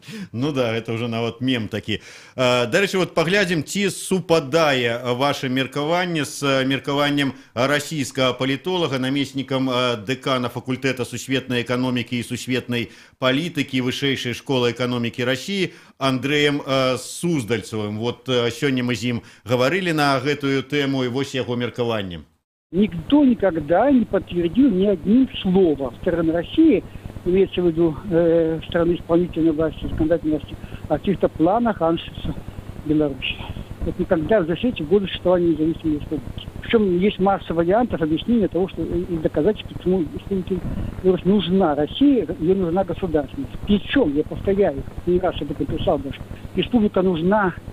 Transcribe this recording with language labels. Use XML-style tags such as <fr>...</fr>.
<ru>Ну да, это уже</ru> <be>нават мем такі. Дарэчы, вот паглядзім, ці супадае ваше меркаванне з меркаваннем расійскага палітолага, намеснікам дэкана факультэта сусветнай эканомікі і сусветнай палітыкі вышэйшай школы эканомікі Расіі Андрэем Суздальцевым. Вот сёння мы з ім гаварылі на гэтую тэму, і вось яго меркаванне.</be> <ru>Никто никогда не подтвердил ни одним словом стороны России, имеется в виду стороны исполнительной власти, законодательной власти, о каких-то планах аншлюса Беларуси. Вот никогда за все эти годы существования независимой республики. Причем есть масса вариантов объяснения того, что и доказательств, почему Беларусь нужна России, ей нужна государственность. Причем, я повторяю, не раз об этом писал даже, республика нужна</ru>